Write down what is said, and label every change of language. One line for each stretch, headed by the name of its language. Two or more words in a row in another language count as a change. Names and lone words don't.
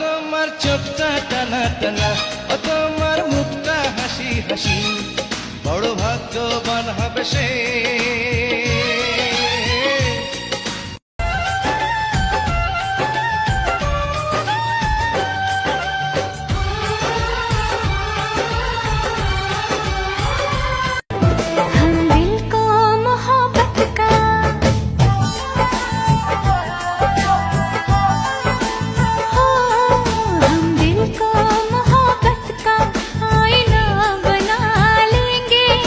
Bangla: তোমার চোখটা টানা টানা ও তোমার মুখটা হাসি হাসি বড় ভাগ্যবান হবে সে
Hindi: हम दिल को मोहब्बत का हो हम दिल को मोहब्बत का आईना बना लेंगे